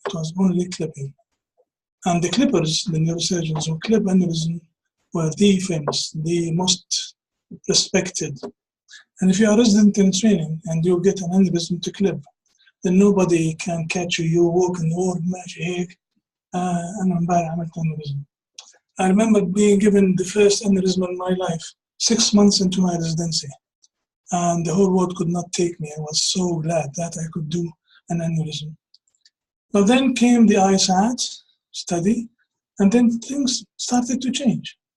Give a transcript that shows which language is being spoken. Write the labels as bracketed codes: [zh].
[en] It was only clipping. And the clippers, the neurosurgeons who clip aneurysm, were the famous, the most respected. And if you are a resident in training and you get an aneurysm to clip, then nobody can catch you. You walk in the world, [ar] ماشي هيك. أنا امبارح عملت aneurysm. [en] I remember being given the first aneurysm in my life, 6 months into my residency. And the whole world could not take me. I was so glad that I could do an aneurysm. But then came the ISAT study, and then things started to change.